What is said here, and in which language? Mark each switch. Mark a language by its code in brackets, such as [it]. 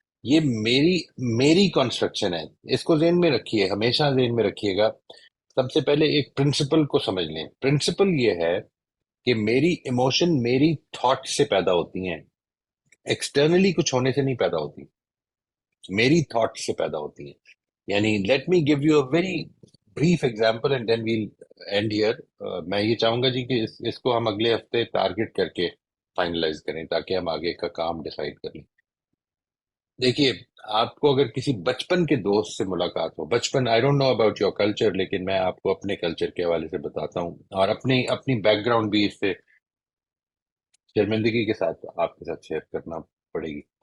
[ur] یہ میری کنسٹرکشن ہے، اس کو ذہن میں رکھیے، ہمیشہ ذہن میں رکھیے گا. سب سے پہلے ایک پرنسپل کو سمجھ لیں. پرنسپل یہ ہے کہ میری ایموشن میری تھاٹ سے پیدا ہوتی ہیں، ایکسٹرنلی کچھ ہونے سے نہیں پیدا ہوتی، میری تھاٹ سے پیدا ہوتی ہیں. [en] یعنی let me give you a very brief example and then we'll end here. [ur] میں یہ چاہوں گا جی کہ اس کو ہم اگلے ہفتے ٹارگٹ کر کے فائنلائز کریں تاکہ ہم آگے کا کام ڈیسائیڈ کر لیں. دیکھیے، آپ کو اگر کسی بچپن کے دوست سے ملاقات ہو، بچپن، [en] I don't know about your culture, [ur] لیکن میں آپ کو اپنے کلچر کے حوالے سے بتاتا ہوں اور اپنی بیک گراؤنڈ بھی اس سے شرمندگی کے ساتھ آپ کے ساتھ شیئر کرنا پڑے گی.